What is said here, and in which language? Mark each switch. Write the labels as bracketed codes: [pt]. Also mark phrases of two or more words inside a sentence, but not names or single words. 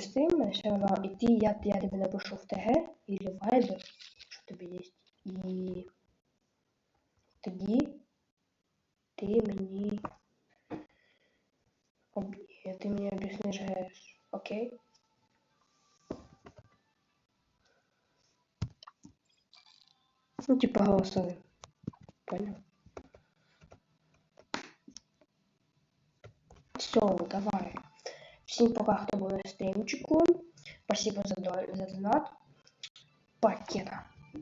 [ru] стрим, все равно, и я тебе напишу в ТГ или в Viber, что тебе есть. [uk] И тоді ти мені об'ясниш ГС, окей? Ну, [ru] типа голосовым. Понял? Все, давай. Всем пока, кто был на стримчику. Спасибо за донат. Пакета.